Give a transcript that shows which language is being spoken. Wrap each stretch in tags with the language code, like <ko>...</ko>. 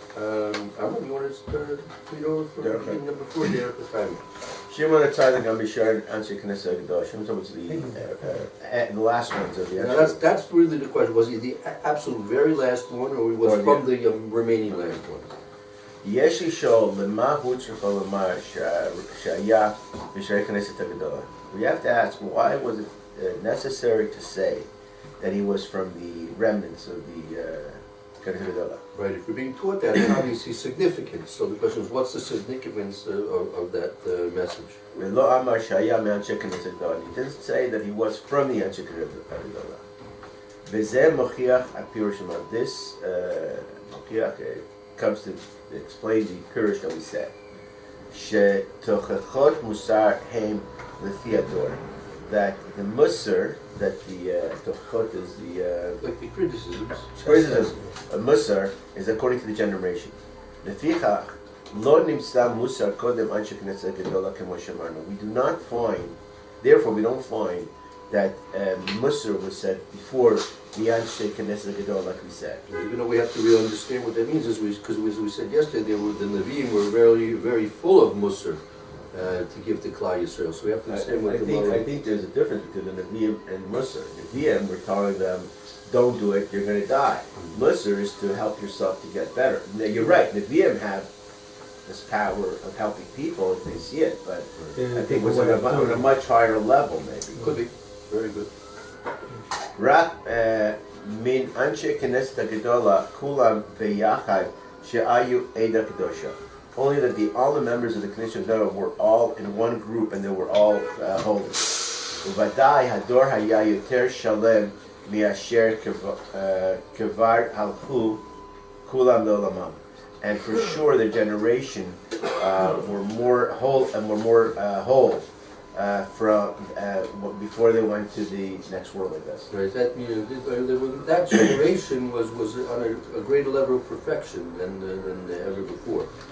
<en>Amon, you want to read over from number 4 there at the time?</en> <he>Shimon Tzaddik Am Bishar Anshe Knesset Gadol.</he> <en>Shimon was the last ones of the. Now that's really the question. Was he the absolute very last one, or was he from the remaining last ones?</en> <he>יש לשאול למה הוא צריך לומר שהיה בשערי כנסת הגדולה.</he> <en>We have to ask, why was it necessary to say that he was from the remnants of the Knesset Gedolah? Right, if we're being taught that, it's obviously significant. So the question is, what's the significance of that message?</en> <he>ולא אמר שהיה מאנשי כנסת גדולה.</he> <en>He didn't say that he was from the אנשי כנסת גדולה.</en> <he>וזה מוכיח הפירוש</he> <en>of this מוכיח comes to explain the pirush that we said.</en> <he>שתוכחות מוסר הם לפי הדור.</he> <en>That the musar, that the tochot is the like the criticisms. Criticism. A musar is according to the generation.</en> <he>לפיכך לא נמצא מוסר קודם אנשי כנסת גדולה כמו שאמרנו.</he> <en>We do not find, therefore we don't find that musar was said before the Anshe Knesset Gadol, like we said. Even though we have to really understand what that means, because as we said yesterday, the Nevi'im were very, very full of Musar to give to Klal Yisrael. So we have to understand what I think there's a difference between the Nevi'im and Musar. Nevi'im, we're telling them, don't do it, you're going to die. Musar is to help yourself to get better. Now, you're right, Nevi'im have this power of helping people if they see it, but I think it was on a much higher level, maybe. Could be. Very good.</en> <he>רק מן אנשי כנסת הגדולה כולם ביחד שהיו עדה קדושה.</he> <en>Only that all the members of the Knesset Gadol were all in one group and they were all holy.</en> <he>ובוודאי הדור היה יותר שלם מאשר כבר הלכו כולם לעולמם.</he> <en>And for sure the generation were more whole and were more whole from before they went to the next world, I guess. Right. That generation was on a greater level of perfection than ever before.</en>